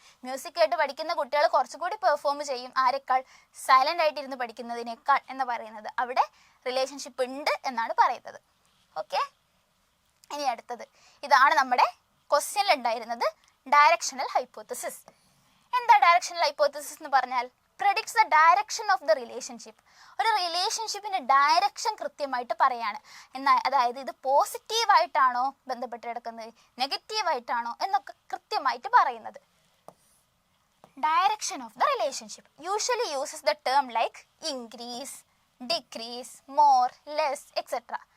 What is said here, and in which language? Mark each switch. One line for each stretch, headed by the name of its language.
Malayalam: Music കേട്ട് പഠിക്കുന്ന കുട്ടികൾ കുറച്ചുകൂടി പെർഫോം ചെയ്യും ആരെക്കാൾ? സൈലൻ്റ് ആയിട്ടിരുന്ന് പഠിക്കുന്നതിനേക്കാൾ എന്ന് പറയുന്നത് അവിടെ റിലേഷൻഷിപ്പ് ഉണ്ട് എന്നാണ് പറയുന്നത്. ഓക്കെ, ഇനി അടുത്തത് ഇതാണ് നമ്മുടെ ക്വസ്റ്റ്യനിൽ ഉണ്ടായിരുന്നത്, ഡയറക്ഷണൽ ഹൈപ്പോത്തസിസ്. എന്താ ഡയറക്ഷണൽ ഹൈപ്പോത്തസിസ് എന്ന് പറഞ്ഞാൽ?
English: predicts the direction of the relationship.
Malayalam: ഒരു റിലേഷൻഷിപ്പിൻ്റെ ഡയറക്ഷൻ കൃത്യമായിട്ട് പറയാണ്. എന്നാൽ അതായത് ഇത് പോസിറ്റീവായിട്ടാണോ ബന്ധപ്പെട്ട് കിടക്കുന്നത്, നെഗറ്റീവായിട്ടാണോ എന്നൊക്കെ കൃത്യമായിട്ട് പറയുന്നത്.
English: Direction of the relationship usually uses the term like increase, decrease, more, less etcetera.